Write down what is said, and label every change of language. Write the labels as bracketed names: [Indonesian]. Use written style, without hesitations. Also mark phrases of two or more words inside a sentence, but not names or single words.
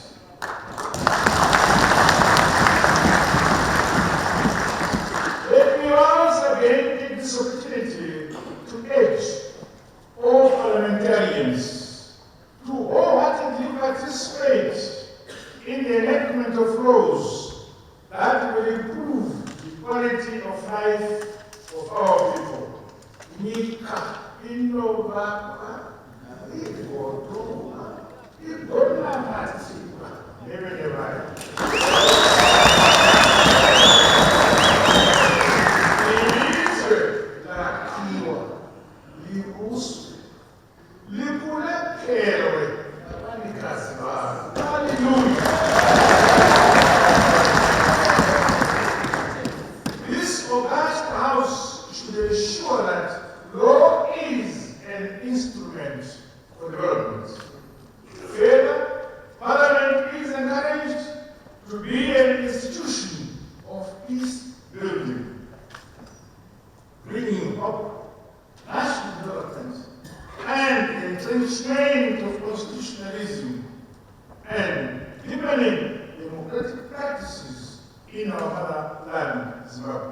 [English] Let me once again take this opportunity to urge all parliamentarians to wholeheartedly participate in the enactment of laws that will improve the quality of life of our people. Nika inova igodoma matiba nebenebaya. [North Ndebele] Ilizwe lakhiwa libuswe likulekelwe abanikazi balo. Hallelujah. [English] This august house should ensure that law is an instrument for development. Further, Parliament is encouraged to be an institution of peace building, bringing up national development and the entrenchment of constitutionalism and deepening democratic practices in our motherland, Zimbabwe.